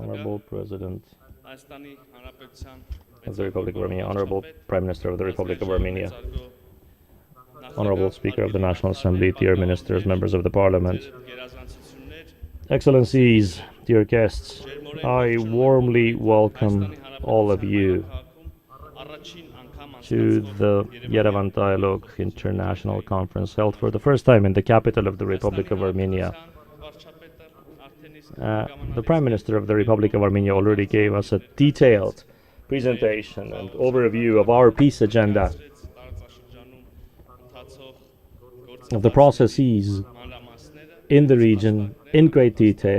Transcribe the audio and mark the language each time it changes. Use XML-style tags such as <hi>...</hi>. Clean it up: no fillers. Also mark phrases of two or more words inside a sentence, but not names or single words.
<en>Honorable President</en> <hy>Հայաստանի Հանրապետության</hy> <en>of the Republic of Armenia, Honorable Prime Minister of the Republic of Armenia,</en> <hy>մեծարգո</hy> <en>Honorable Speaker of the National Assembly, dear ministers, members of the Parliament,</en> <hy>գերազանցություններ,</hy> <en>Excellencies, dear guests, I warmly welcome all of you</en> <hy>առաջին անգամ</hy> <en>to the Yerevan Dialogue International Conference held for the first time in the capital of the Republic of Armenia. The Prime Minister of the Republic of Armenia already gave us a detailed presentation and overview of our peace agenda, of the processes in the region in great detail.</en>